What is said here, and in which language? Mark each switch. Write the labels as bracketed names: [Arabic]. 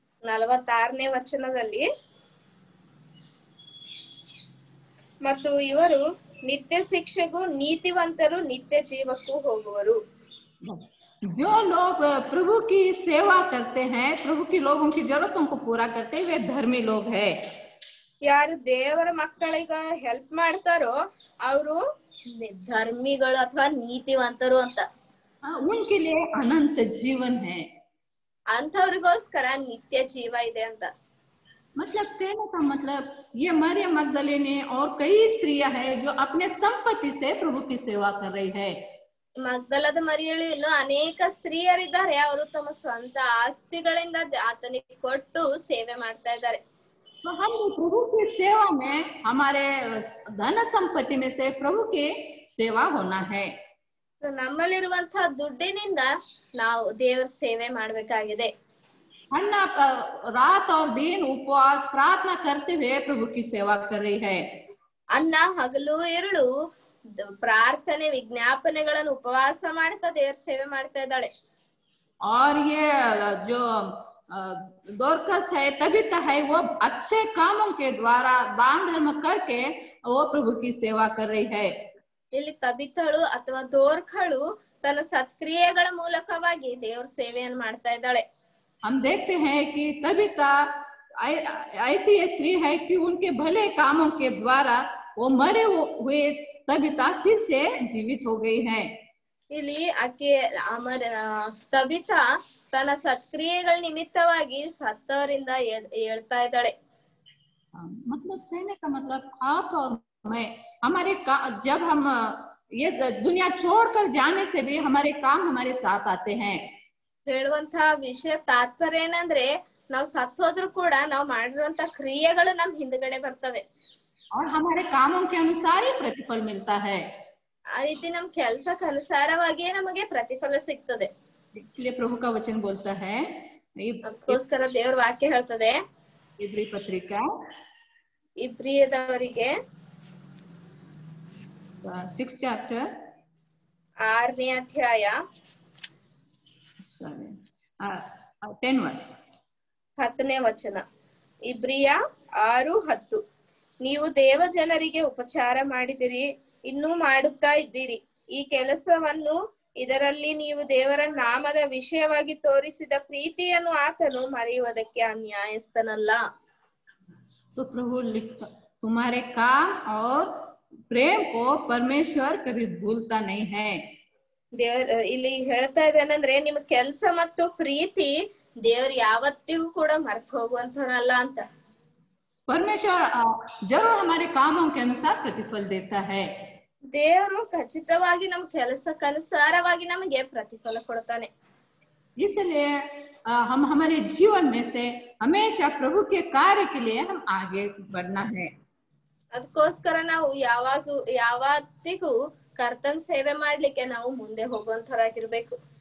[Kannada] 46ನೇ ವಚನದಲ್ಲಿ, ಮತ್ತು ಇವರು ನಿತ್ಯ ಶಿಕ್ಷೆಗೂ ನೀತಿವಂತರು ನಿತ್ಯ ಜೀವಕ್ಕೂ ಹೋಗುವರು. [Hindi] जो लोग प्रभु की सेवा करते हैं, प्रभु की लोगों की जरूरतों को पूरा करते हैं, वे धर्मी लोग हैं. [Kannada] ಯಾರು ದೇವರ ಮಕ್ಕಳಿಗೆ ಹೆಲ್ಪ್ ಮಾಡ್ತಾರೋ ಅವರು ಧರ್ಮಿಗಳು ಅಥವಾ ನೀತಿವಂತರು ಅಂತ. [Hindi] उनके लिए अनंत जीवन है. [Kannada] ಅಂತವ್ರಿಗೋಸ್ಕರ ನಿತ್ಯ ಜೀವ ಇದೆ ಅಂತ. [Hindi] मतलब कहने का मतलब ये मरियम मगदलिनी और कई स्त्रियां हैं जो अपने संपत्ति से प्रभु की सेवा कर रही है. [Kannada] ಮಗ್ದಲದ ಮರಿಯಳು ಇನ್ನು ಅನೇಕ ಸ್ತ್ರೀಯರಿದ್ದಾರೆ, ಅವರು ತಮ್ಮ ಸ್ವಂತ ಆಸ್ತಿಗಳಿಂದ ಆತನಿಗೆ ಕೊಟ್ಟು ಸೇವೆ ಮಾಡ್ತಾ ಇದ್ದಾರೆ. [Hindi] तो हम प्रभु की सेवा में हमारे धन संपत्ति में से प्रभु की सेवा होना है. [Kannada] ನಮ್ಮಲ್ಲಿರುವಂತಹ ದುಡ್ಡಿನಿಂದ ನಾವು ದೇವರ ಸೇವೆ ಮಾಡ್ಬೇಕಾಗಿದೆ. [Hindi] अन्ना रात और दिन उपवास प्रार्थना करते हुए प्रभु की सेवा कर रही है। [Kannada] ಅನ್ನ ಹಗಲು ಇರುಳು ಪ್ರಾರ್ಥನೆ ವಿಜ್ಞಾಪನೆಗಳನ್ನು ಉಪವಾಸ ಮಾಡ್ತಾ ದೇವ್ರ ಸೇವೆ ಮಾಡ್ತಾ ಇದ್ದಾಳೆ. [Hindi] और ये जो दोरकस है तबीता है वो अच्छे कामों के द्वारा दान धर्म करके वो प्रभु की सेवा कर रही है। [Kannada] ಇಲ್ಲಿ ತಬಿತಳು ಅಥವಾ ದೋರ್ಕಳು ತನ್ನ ಸತ್ಕ್ರಿಯೆಗಳ ಮೂಲಕವಾಗಿ ದೇವ್ರ ಸೇವೆಯನ್ನು ಮಾಡ್ತಾ ಇದ್ದಾಳೆ. [Hindi] हम देखते हैं कि तबीता ऐसी स्त्री है कि उनके भले कामों के द्वारा वो मरे हुए तबीता फिर से जीवित हो गई है। [Kannada] ಇಲ್ಲಿ ಆಕೆ ತಬಿತಾ ತನ್ನ ಸತ್ಕ್ರಿಯೆಗಳ ನಿಮಿತ್ತವಾಗಿ ಸತ್ತವರಿಂದ ಹೇಳ್ತಾ ಇದ್ದಾಳೆ. [Hindi] मतलब कहने का मतलब आप और मैं हमारे जब हम ये दुनिया छोड़कर जाने से भी हमारे काम हमारे साथ आते हैं। [Kannada] ಹೇಳುವಂತ ವಿಷಯ ತಾತ್ಪರ್ಯ ಏನಂದ್ರೆ ನಾವು ಸತ್ತೋದ್ರು ಕೂಡ ನಾವು ಮಾಡಿರುವಂತ ಕ್ರಿಯೆಗಳು ನಮ್ ಹಿಂದ್ಗಡೆ ಬರ್ತವೆ. [Hindi] और हमारे कामों के अनुसार ही प्रतिफल मिलता है। [Kannada] ಆ ರೀತಿ ನಮ್ ಕೆಲ್ಸಕ್ಕೆ ಅನುಸಾರವಾಗಿಯೇ ನಮಗೆ ಪ್ರತಿಫಲ ಸಿಗ್ತದೆ. [Hindi] इसलिए प्रभु का वचन बोलता है, [Kannada] ಅದಕ್ಕೋಸ್ಕರ ದೇವ್ರ ವಾಕ್ಯ ಹೇಳ್ತದೆ [Hindi] इब्री पत्रिका [Kannada] ಇಬ್ರಿಯದವರಿಗೆ [English] 6 chapter [Kannada] 6ನೇ ಅಧ್ಯಾಯ [English] 10 verse [Kannada] 10ನೇ ವಚನ. ಇಬ್ರಿಯ 6:10. ನೀವು ದೇವ ಜನರಿಗೆ ಉಪಚಾರ ಮಾಡಿದಿರಿ, ಇನ್ನೂ ಮಾಡುತ್ತಾ ಇದ್ದೀರಿ. ಈ ಕೆಲಸವನ್ನು ಇದರಲ್ಲಿ ನೀವು ದೇವರ ನಾಮದ ವಿಷಯವಾಗಿ ತೋರಿಸಿದ ಪ್ರೀತಿಯನ್ನು ಆತನು ಮರೆಯುವುದಕ್ಕೆ ಅನ್ಯಾಯಸ್ಥನಲ್ಲ. [Hindi] तो प्रभु तुम्हारे काम और प्रेम को परमेश्वर कभी भूलता नहीं है। [Kannada] ದೇವ್ರ ಇಲ್ಲಿ ಹೇಳ್ತಾ ಇದ್ದೇನೆಂದ್ರೆ ನಿಮ್ ಕೆಲ್ಸ ಮತ್ತು ಪ್ರೀತಿ ದೇವ್ರ ಯಾವತ್ತಿಗೂ ಕೂಡ ಮರ್ತು ಹೋಗುವಂತನಲ್ಲ ಅಂತ. [Hindi] परमेश्वर जरूर हमारे कामों के अनुसार प्रतिफल देता है। [Kannada] ದೇವರು ಖಚಿತವಾಗಿ ನಮ್ ಕೆಲಸಕ್ಕನುಸಾರವಾಗಿ ನಮಗೆ ಪ್ರತಿಫಲ ಕೊಡ್ತಾನೆ. [Hindi] इसलिए हम हमारे जीवन में से हमेशा प्रभु के कार्य के लिए हम आगे बढ़ना है। [Kannada] ಅದಕ್ಕೋಸ್ಕರ ನಾವು ಯಾವತ್ತಿಗೂ ಕರ್ತನ ಸೇವೆ ಮಾಡ್ಲಿಕ್ಕೆ ನಾವು ಮುಂದೆ ಹೋಗುವಂತರಾಗಿರ್ಬೇಕು.